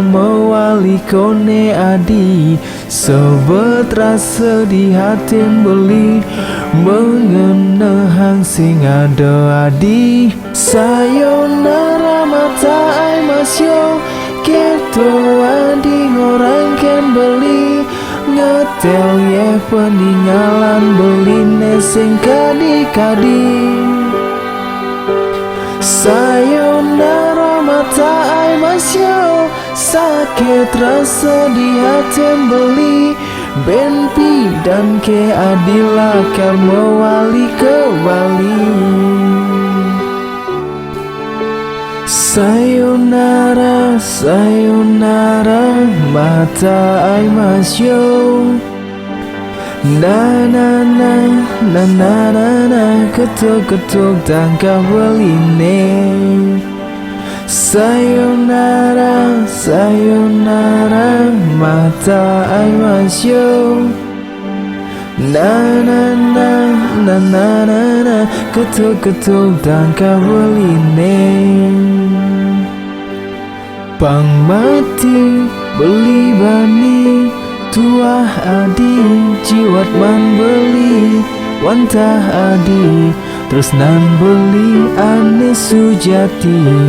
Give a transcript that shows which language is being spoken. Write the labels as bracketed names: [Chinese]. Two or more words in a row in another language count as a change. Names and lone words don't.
[Balinese] mewali kone adi sebet rasa di hatin beli mengenehang sing ada adi [Japanese] さよなら また会いましょう [Balinese] keto adi ngorang ken beli ngetel ye peninggalan beli nesing kadi-kadi [Japanese] さよなら また会いましょう [Indonesian] sakit rasa di hati [Balinese] beli Benpi dan ke adila kan mewali ke Bali [Japanese] さよなら さよなら また会いましょう na na na na [Balinese] na na na ketuk-ketuk tangkap beline [Japanese] さよなら さよなら また会いましょう na na na na [Balinese] na na na ketuk-ketuk tangkap beline pang mati beli bani tuah adi jiwat man beli wantah adi terus nan beli ane sujati